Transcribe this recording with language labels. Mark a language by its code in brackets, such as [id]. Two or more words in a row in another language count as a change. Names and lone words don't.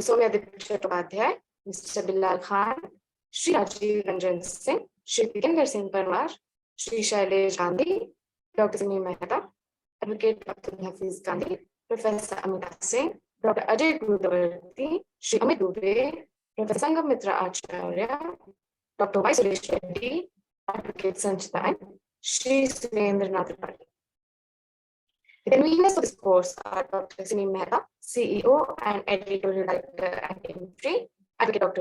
[en] Soumya Chattopadhyay, Mr. Bilal Khan, Shri Rajiv Ranjan Singh, Shri Tikender Singh Parmar, Shri Shailesh Gandhi, Dr. Simi Mehta, Advocate Dr. Hafiz Gandhi, Professor Amita Singh, Dr. Ajay Gurudavarti, Shri Amit Dubey, Professor Sangam Mitra Acharya, Dr. Y. Suresh Reddy, Advocate Sanchita, Shri Surendra Nath Tripathi. The conveners for this course are Dr. Simi Mehta, CEO and Editorial Director at IMPRI, Advocate Dr.